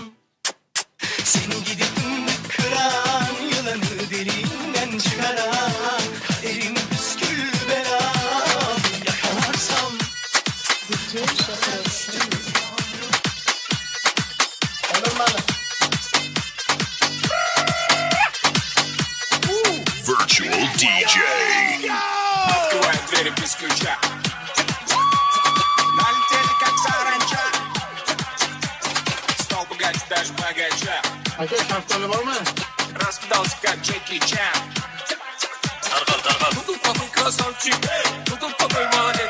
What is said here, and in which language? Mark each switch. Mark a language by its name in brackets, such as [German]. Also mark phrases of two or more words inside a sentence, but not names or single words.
[Turkish] Seni gidip fındık kıran, yılanı derinden çıkaran, kaderim püskül belam yakalarsam. Virtual DJ. [Russian] Открываем двери без ключа. Налетели как саранча. Стал пугать даже богача. Раскидался как Джеки Чан. Ну тут такой красавчик, ну тут такой молодец.